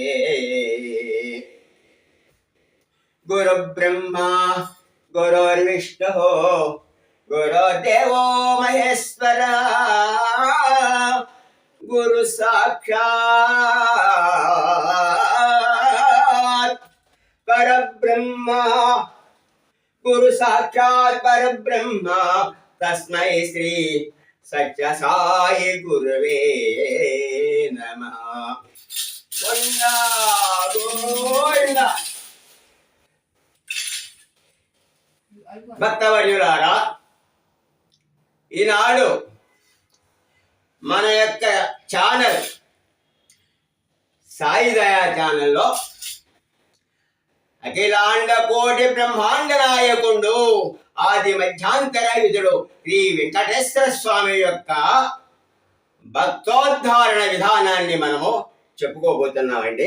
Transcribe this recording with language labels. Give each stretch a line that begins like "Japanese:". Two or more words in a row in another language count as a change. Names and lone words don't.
Sanskrit: गुरुब्रह्मा गुरुर्विष्णुः गुरुर्देवो महेश्वरः गुरु साक्षात् परब्रह्म गुरु साक्षात् परब्रह्म तस्मै श्री सत्य साई गुरुवे नमः। गोविंदा गोविंदा।
Telugu: భక్తవర్యులారా, ఈనాడు మన యొక్క ఛానల్ సాయి దయా ఛానల్లో అఖిలాండ కోటి బ్రహ్మాండ నాయకుడు ఆది మధ్యాంతర విధుడు శ్రీ వెంకటేశ్వర స్వామి యొక్క భక్తోద్ధారణ విధానాన్ని మనము చెప్పుకోబోతున్నామండి.